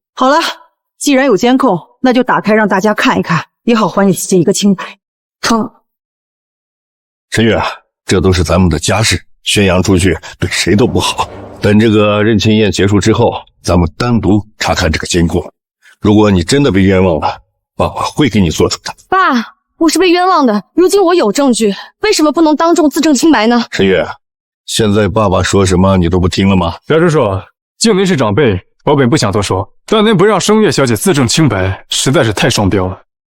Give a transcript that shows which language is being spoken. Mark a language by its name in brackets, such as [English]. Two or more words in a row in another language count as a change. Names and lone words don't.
[Chinese] 好了，既然有監控，那就打開讓大家看一看，也好還你姐姐一個清白。好。陳月，這都是咱們的家事，宣揚出去對誰都不好。等這個認親宴結束之後，咱們單獨查看這個監控。如果你真的被冤枉了，爸爸會給你做主的。爸，我是被冤枉的，如今我有證據，為什麼不能當眾自證清白呢？陳月，現在爸爸說什麼你都不聽了嗎？翟叔叔，靜您是長輩，我本不想多說，但您不讓聲月小姐自證清白，實在是太雙標了。